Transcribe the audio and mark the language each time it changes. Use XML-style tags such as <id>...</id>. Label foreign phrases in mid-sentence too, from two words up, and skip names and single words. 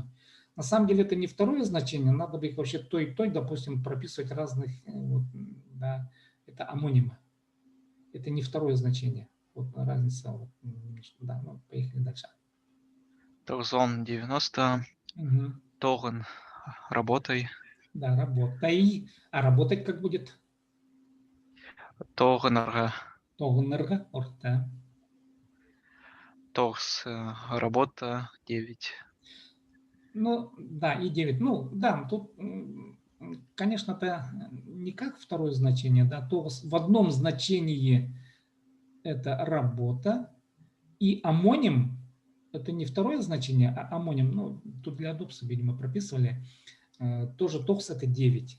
<ru>На самом деле это не второе значение, надо бы их вообще той, допустим, прописывать разных, вот, да, это амонимы, это не второе значение. Вот разница. Вот, да, ну, поехали дальше. Тогзон 90. Угу. Тоган. Работай. Да, работай. А работать как будет? Тогнерга. Тогнерга. Орта. Тогс. Работа 9. Ну, да, и 9. Ну, да, тут, конечно, это не как второе значение, да, тогс в одном значении это работа, и амоним это не второе значение, а амоним, ну, тут для удобства, видимо, прописывали, тоже тогс это 9.</ru>